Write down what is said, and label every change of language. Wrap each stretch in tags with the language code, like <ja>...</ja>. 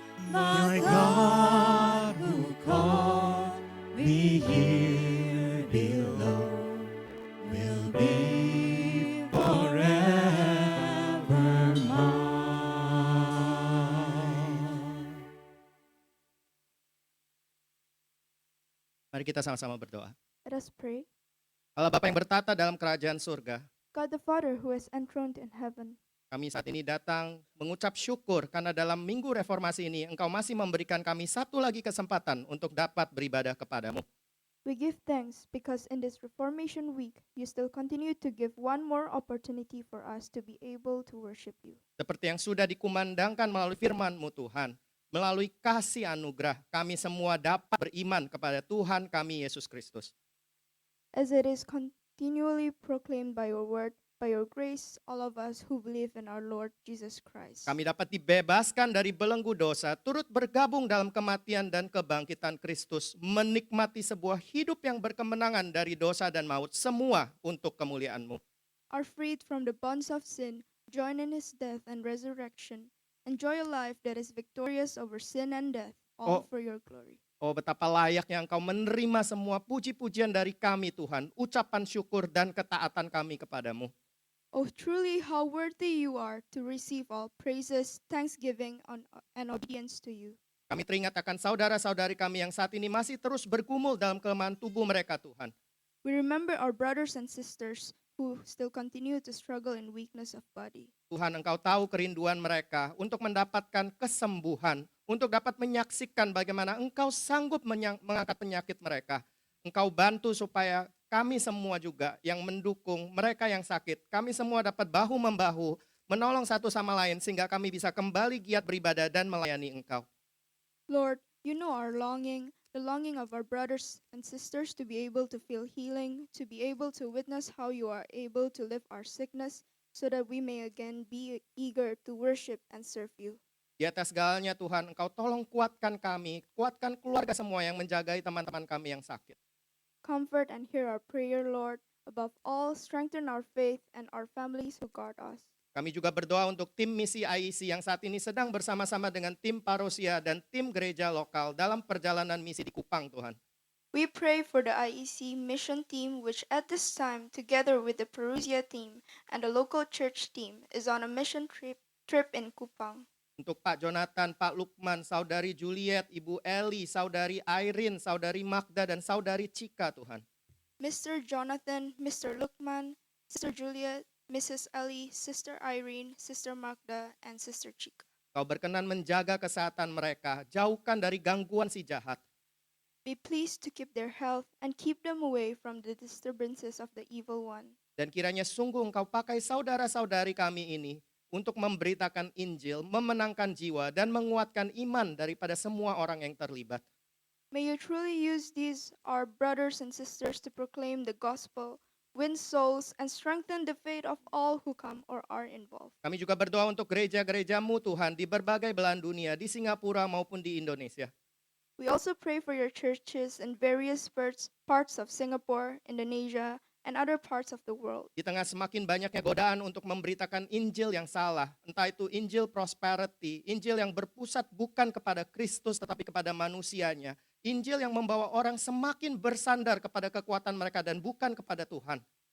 <en>My God who called me here below will be forever mine.</en> <id>Mari kita sama-sama berdoa.</id> <en>Let us pray.</en> <id>Allah Bapa yang bertata dalam kerajaan surga,</id> <en>God the Father who is enthroned in heaven,</en> <id>kami saat ini datang mengucap syukur karena dalam minggu reformasi ini Engkau masih memberikan kami satu lagi kesempatan untuk dapat beribadah kepadamu.</id> <en>we give thanks because in this Reformation week, you still continue to give one more opportunity for us to be able to worship you.</en> <id>Seperti yang sudah dikumandangkan melalui firman-Mu Tuhan, Melalui kasih anugerah, kami semua dapat beriman kepada Tuhan kami Yesus Kristus.</id> <en>As it is continually proclaimed by your word, by your grace, all of us who believe in our Lord Jesus Christ.</en> <id>Kami dapat dibebaskan dari belenggu dosa, turut bergabung dalam kematian dan kebangkitan Kristus, menikmati sebuah hidup yang berkemenangan dari dosa dan maut, semua untuk kemuliaan-Mu.</id> <en>Are freed from the bonds of sin, join in his death and resurrection, enjoy a life that is victorious over sin and death, all Oh. for your glory.</en> <id>Oh, betapa layaknya Engkau menerima semua puji-pujian dari kami Tuhan, ucapan syukur dan ketaatan kami kepadamu.</id> <en>Oh, truly how worthy you are to receive all praises, thanksgiving, and obedience to you.</en> <id>Kami teringat akan saudara-saudari kami yang saat ini masih terus bergumul dalam kelemahan tubuh mereka Tuhan.</id> <en>We remember our brothers and sisters who still continue to struggle in weakness of body.</en> <id>Tuhan, Engkau tahu kerinduan mereka untuk mendapatkan kesembuhan, untuk dapat menyaksikan bagaimana Engkau sanggup mengangkat penyakit mereka. Engkau bantu supaya kami semua juga yang mendukung mereka yang sakit, kami semua dapat bahu-membahu, menolong satu sama lain sehingga kami bisa kembali giat beribadah dan melayani Engkau.</id> <en>Lord, you know our longing, the longing of our brothers and sisters to be able to feel healing, to be able to witness how you are able to lift our sickness, so that we may again be eager to worship and serve you.</en> <id>Di atas segalanya Tuhan, Engkau tolong kuatkan kami, kuatkan keluarga semua yang menjagai teman-teman kami yang sakit.</id> <en>Comfort and hear our prayer, Lord. Above all, strengthen our faith and our families who guard us.</en> <id>Kami juga berdoa untuk tim misi IEC yang saat ini sedang bersama-sama dengan tim Parosia dan tim gereja lokal dalam perjalanan misi di Kupang, Tuhan.</id> <en>We pray for the IEC mission team, which at this time, together with the Perusia team and the local church team, is on a mission trip in Kupang.</en> <id>Untuk Pak Jonathan, Pak Lukman, Saudari Juliet, Ibu Eli, Saudari Irene, Saudari Magda, dan Saudari Cika, Tuhan.</id> <en>Mr. Jonathan, Mr. Lukman, Sister Juliet, Mrs. Ellie, Sister Irene, Sister Magda, and Sister Chika.</en> <id>Kau berkenan menjaga kesehatan mereka, jauhkan dari gangguan si jahat.</id> <en>Be pleased to keep their health and keep them away from the disturbances of the evil one.</en> <id>Dan kiranya sungguh Engkau pakai saudara-saudari kami ini untuk memberitakan Injil, memenangkan jiwa, dan menguatkan iman daripada semua orang yang terlibat.</id> <en>May you truly use these, our brothers and sisters, to proclaim the gospel, win souls, and strengthen the faith of all who come or are involved.</en> <id>Kami juga berdoa untuk gereja-gereja-Mu Tuhan di berbagai belahan dunia, di Singapura maupun di Indonesia.</id> <en>We also pray for your churches in various parts of Singapore, Indonesia, and other parts of the world.</en> <id>Di tengah semakin banyaknya godaan untuk memberitakan Injil yang salah, entah itu Injil prosperity, Injil yang berpusat bukan kepada Kristus tetapi kepada manusianya, Injil yang membawa orang semakin bersandar kepada kekuatan mereka dan bukan kepada Tuhan.</id>